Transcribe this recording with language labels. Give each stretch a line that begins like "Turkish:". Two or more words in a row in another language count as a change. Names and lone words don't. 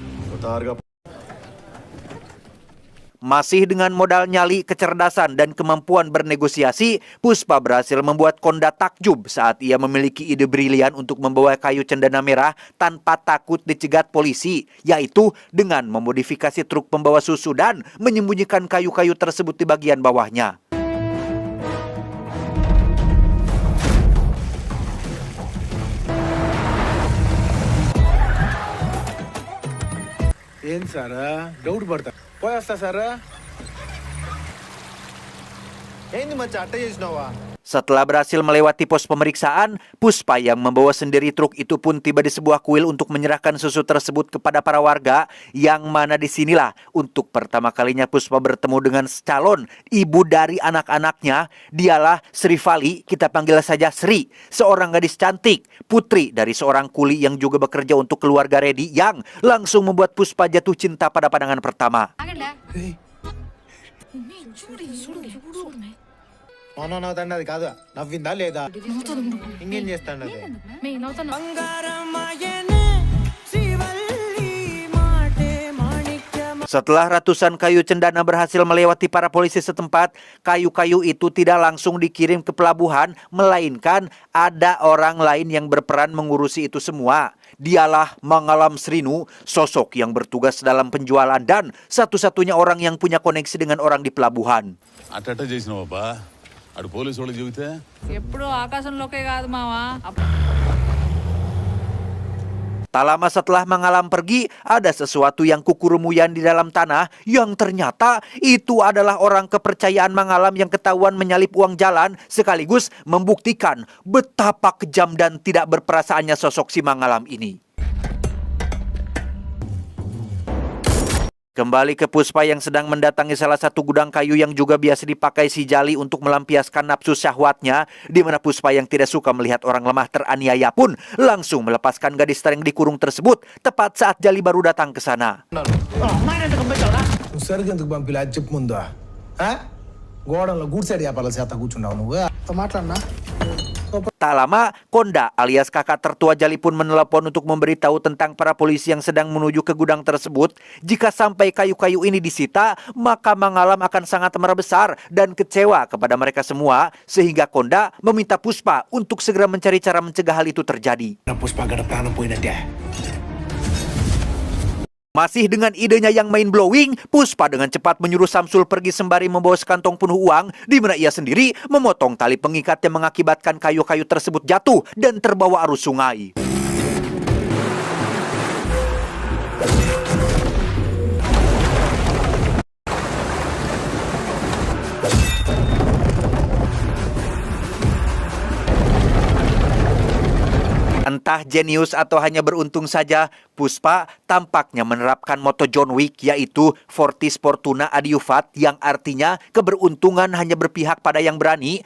Indonesian: Masih dengan modal nyali, kecerdasan, dan kemampuan bernegosiasi, Puspa berhasil membuat Konda takjub saat ia memiliki ide brilian untuk membawa kayu cendana merah tanpa takut dicegat polisi, yaitu dengan memodifikasi truk pembawa susu dan menyembunyikan kayu-kayu tersebut di bagian bawahnya.
Telugu: డౌట్ పడతా పోయేస్తా సారా. ఏంది మచ్చ అట్ట చేసినావా?
Indonesian: Setelah berhasil melewati pos pemeriksaan, Puspa yang membawa sendiri truk itu pun tiba di sebuah kuil untuk menyerahkan susu tersebut kepada para warga, yang mana disinilah untuk pertama kalinya Puspa bertemu dengan calon ibu dari anak-anaknya. Dialah Sri Vali, kita panggil saja Sri, seorang gadis cantik, putri dari seorang kuli yang juga bekerja untuk keluarga Redi, yang langsung membuat Puspa jatuh cinta pada pandangan pertama.
Telugu: నవ్వుతాండది కాదు, నవ్విందా లేదా? ఇంకేం చేస్తాండది?
Indonesian: Setelah ratusan kayu cendana berhasil melewati para polisi setempat, kayu-kayu itu tidak langsung dikirim ke pelabuhan, melainkan ada orang lain yang berperan mengurusi itu semua. Dialah Mangalam Srinu, sosok yang bertugas dalam penjualan dan satu-satunya orang yang punya koneksi dengan orang di pelabuhan.
Telugu: అట్ట చేసినావా బా? అడు పోలీసు వాళ్ళకి చెబితే ఎప్పుడు ఆకాశంలోకే కాదు మావా.
Indonesian: Tak lama setelah Mangalam pergi, ada sesuatu yang kukurumuyan di dalam tanah, yang ternyata itu adalah orang kepercayaan Mangalam yang ketahuan menyalip uang jalan, sekaligus membuktikan betapa kejam dan tidak berperasaannya sosok si Mangalam ini. Kembali ke Puspa yang sedang mendatangi salah satu gudang kayu yang juga biasa dipakai si Jali untuk melampiaskan nafsu syahwatnya, di mana Puspa yang tidak suka melihat orang lemah teraniaya pun langsung melepaskan gadis yang dikurung tersebut tepat saat Jali baru datang ke sana.
Telugu: సరిగ్గా ఎందుకు పంపిలే అది చెప్పు ముందు గోడంలో గూడ్ సైడ్ వ్యాపారాల చేత కూర్చున్నావు నువ్వు మాట్లాడినా
Indonesian: Tak lama, Konda alias kakak tertua Jali pun menelepon untuk memberitahu tentang para polisi yang sedang menuju ke gudang tersebut. Jika sampai kayu-kayu ini disita, maka Mangalam akan sangat marah besar dan kecewa kepada mereka semua, sehingga Konda meminta Puspa untuk segera mencari cara mencegah hal itu terjadi.
Telugu: పుష్ప గడ ప్రాణం పోయినట్టే
Indonesian: Masih dengan idenya yang
English: main blowing,
Indonesian: Puspa dengan cepat menyuruh Samsul pergi sembari membawa sekantong penuh uang, di mana ia sendiri memotong tali pengikat yang mengakibatkan kayu-kayu tersebut jatuh dan terbawa arus sungai. Entah jenius atau hanya beruntung saja, Puspa tampaknya menerapkan moto John Wick, yaitu
Latin: Fortis Fortuna Adiuvat,
Indonesian: yang artinya keberuntungan hanya berpihak pada yang berani.